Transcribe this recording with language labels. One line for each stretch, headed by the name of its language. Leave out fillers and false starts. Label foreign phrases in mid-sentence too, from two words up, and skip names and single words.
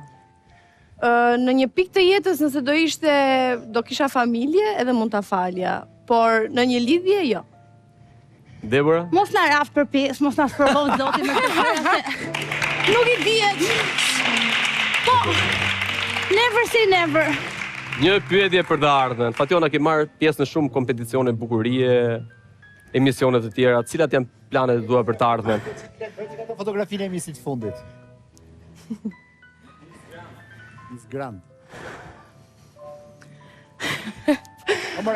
Albanian: Në një pikë të jetës nëse do kisha familje edhe mund ta falja, por në një lidhje jo. Debora? Mos na raf për pesë, mos na sprovoj zoti me këtë. Nuk i dihet. Po.
English: Never say never.
Albanian: Një pyetje për të ardhmen. Fationa, ke marrë pjesë në shumë kompeticione bukurie, emisione të tjera, cilat janë planet e tua për të ardhmen? Fotografinë e emisit fundit. Miss Grand. Amore,